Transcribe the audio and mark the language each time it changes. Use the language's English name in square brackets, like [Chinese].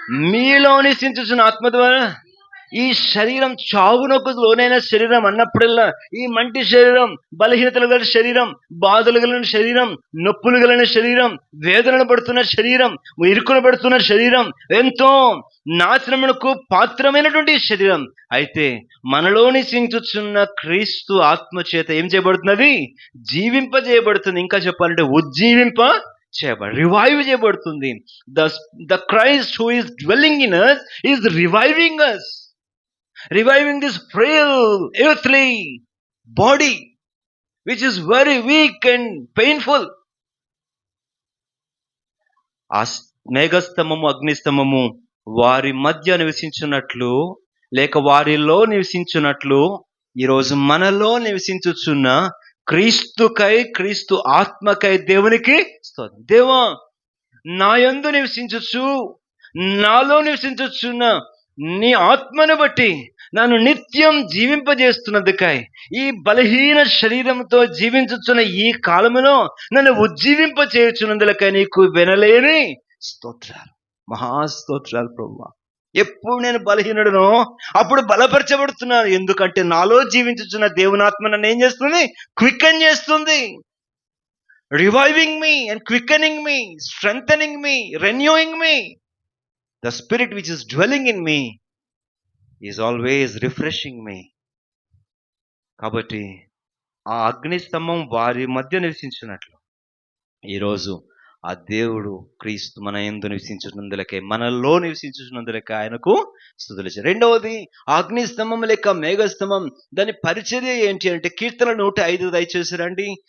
[Telugu] మీలో నివసించుచున్న ఆత్మ ద్వారా ఈ శరీరం చావునకు లోనైన శరీరం అన్నప్పుడల్లా ఈ మంటి శరీరం, బలహీనతలు గల శరీరం, బాధలు కలిగిన శరీరం, నొప్పులు కలిగిన శరీరం, వేదనలు పడుతున్న శరీరం, ఇరుకులు పడుతున్న శరీరం, ఎంతో నాశనమునకు పాత్రమైనటువంటి శరీరం. అయితే మనలో నివసించుచున్న క్రీస్తు ఆత్మ చేత ఏం చేయబడుతున్నది? జీవింపజేయబడుతుంది. ఇంకా చెప్పాలంటే ఉజ్జీవింప రివైవ్ చేయబడుతుంది. [English] The Christ who is dwelling in us is reviving us, reviving this frail earthly body which is very weak and painful. [Telugu] ఆ మేఘస్తంభము అగ్నిస్తంభము వారి మధ్య నివసించున్నట్లు, లేక వారిలో నివసించున్నట్లు, ఈరోజు మనలో నివసించుచున్న క్రీస్తుకై, క్రీస్తు ఆత్మకై దేవునికి స్తోత్రం. దేవా, నా యందు నివసించుచు, నాలో నివసించుచున్న నీ ఆత్మను బట్టి నన్ను నిత్యం జీవింపజేస్తున్నందుకై, ఈ బలహీన శరీరంతో జీవించుచున్న ఈ కాలములో నన్ను ఉజ్జీవింప చేయుచున్నందులకై నీకు వినలేని స్తోత్రాలు, మహాస్తోత్రాలు ప్రభువా. ఎప్పుడు నేను బలహీనుడునో అప్పుడు బలపరచబడుతున్నాను. ఎందుకంటే నాలో జీవించుచున్న దేవునాత్మ నన్ను ఏం చేస్తుంది? క్విక్కన్ చేస్తుంది. [English] Reviving me and quickening me, strengthening me, renewing me. The spirit which is dwelling in me is always refreshing me. [Telugu] కాబట్టి ఆ అగ్ని స్తంభం వారి మధ్య నివసించినట్లు ఈరోజు ఆ దేవుడు క్రీస్తు మన యందు నివసించున్నందులకే, మనలో నివసించున్నందులకే ఆయనకు స్తుతులు. రెండవది అగ్ని స్తంభం లేక మేఘస్తంభం, దాని పరిచర్య ఏంటి అంటే కీర్తన 105 దయచేసి రండి.